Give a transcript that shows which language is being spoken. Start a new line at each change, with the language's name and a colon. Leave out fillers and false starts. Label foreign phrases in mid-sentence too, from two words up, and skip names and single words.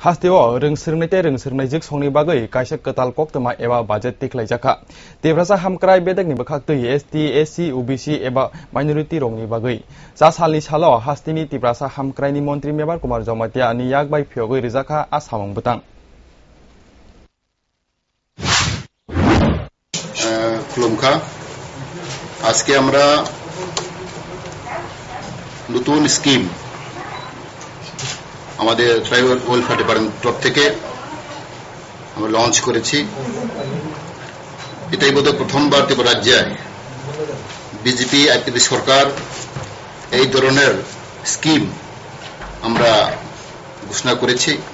Kok Borok: हास्तिओ रोंसोरनायते रोंसोरनायजिक संनि बागै काइसा कताल कक्तमा एबा बाजेट तिख्लायजाखा तेब्रासा हामक्राय बेदकनि बखाक्तै एसटी एससी ओबीसी एबा माइनरिटी रंनि बागै जा सालनि सालो हास्तिनि तेब्रासा हामक्रायनि मन्त्री मेबार कुमार जमातिया नि यागबाय फियोगै रिजाखा आसामं बतां
Bangla: खुलुमखा আজকে আমরা নতুন স্কিম আমাদের
English: Tribal Welfare Department
Bangla: তরফ থেকে আমরা লঞ্চ করেছি। এটাই বোধহয় প্রথমবার ত্রিপুরা রাজ্যে বিজেপি আইপিপি সরকার এই ধরনের স্কিম আমরা ঘোষণা করেছি।